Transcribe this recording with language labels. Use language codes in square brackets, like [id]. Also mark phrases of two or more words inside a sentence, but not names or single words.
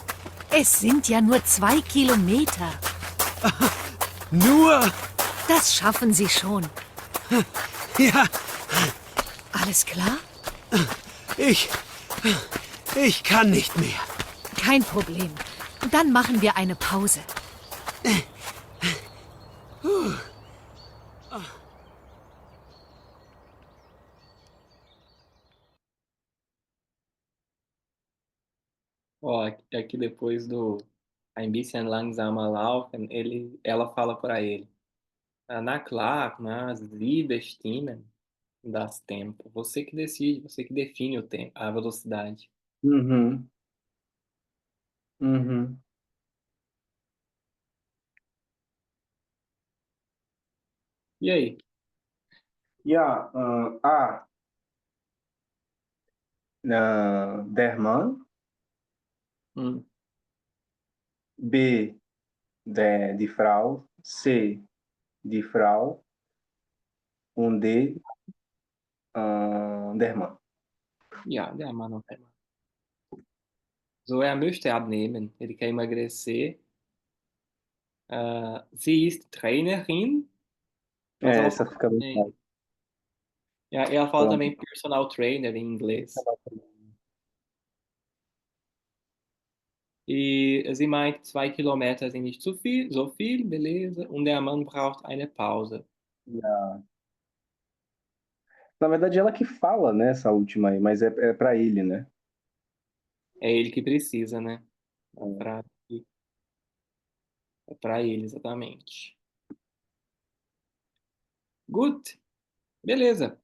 [de] Es sind ja nur 2 Kilometer. Nur? Das schaffen Sie schon. Ja, Alles klar? ich kann nicht mehr. Kein Problem. Dann machen wir eine Pause. [pt] Ó, aqui depois do [de] Ein bisschen langsamer laufen, [pt] ela fala para ele. [de] Na klar, mas Sie bestimmen das Tempo. [pt] Você que decide, você que define o tempo, a velocidade. Uhum. Uhum. E aí? [de] Ja, A. Der Mann. Hum, B. Die Frau. C. Die Frau. Und D. Der Mann. ja, der Mann und der Mann. So, er möchte abnehmen. [pt] Ele quer emagrecer. [de] Sie ist Trainerin, [pt] mas ela Essa fala fica bem também. fácil. Ela fala Pronto. também [en] personal trainer [pt] em inglês. [de] Sie meint, 2 Kilometer sind nicht zu viel, so viel, beleza. Und der Mann braucht eine Pause. Ja. [pt] Na verdade, ela que fala, né, essa última aí, mas é para ele, né? É ele que precisa, né? A frase é para ele, exatamente. Good. Beleza.